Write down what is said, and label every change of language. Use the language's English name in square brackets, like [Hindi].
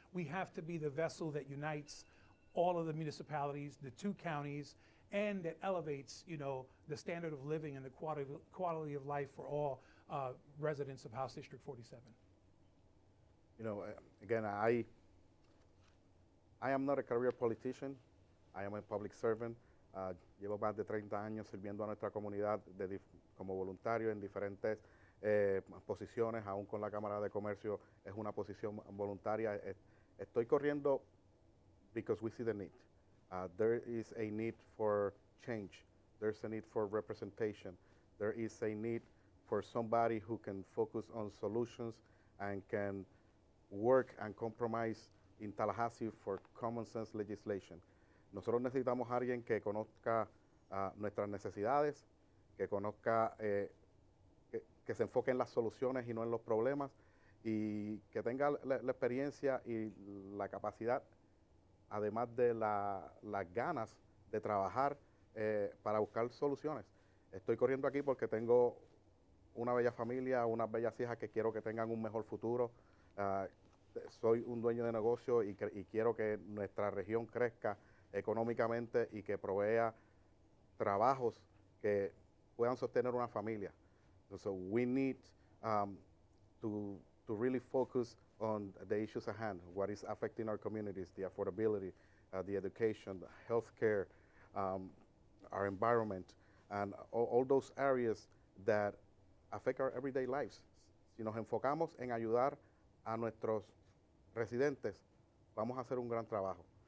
[English] We have to be the vessel that unites all of the municipalities, the 2 counties, and that elevates, the standard of living and the quality of life for all residents of House District 47. Again, I am not a career politician. I am a public servant. [Spanish] Llevo más de 30 años sirviendo a nuestra comunidad como voluntario en diferentes posiciones, aún con la Cámara de Comercio es una posición voluntaria. Estoy corriendo [English] because we see the need. There is a need for change. There's a need for representation. There is a need for somebody who can focus on solutions and can work and compromise in Tallahassee for common sense legislation. [Spanish] Nosotros necesitamos a alguien que conozca nuestras necesidades, que conozca, que se enfoque en las soluciones y no en los problemas, y que tenga la experiencia y la capacidad, además de las ganas de trabajar para buscar soluciones. Estoy corriendo aquí porque tengo una bella familia, unas bellas hijas que quiero que tengan un mejor futuro. Soy un dueño de negocio y quiero que nuestra región crezca económicamente y que provea trabajos que puedan sostener una familia. [English] So we need to really focus on the issues at hand, what is affecting our communities, the affordability, the education, the healthcare, our environment, and all those areas that affect our everyday lives. [Spanish] Si nos enfocamos en ayudar a nuestros residentes, vamos a hacer un gran trabajo.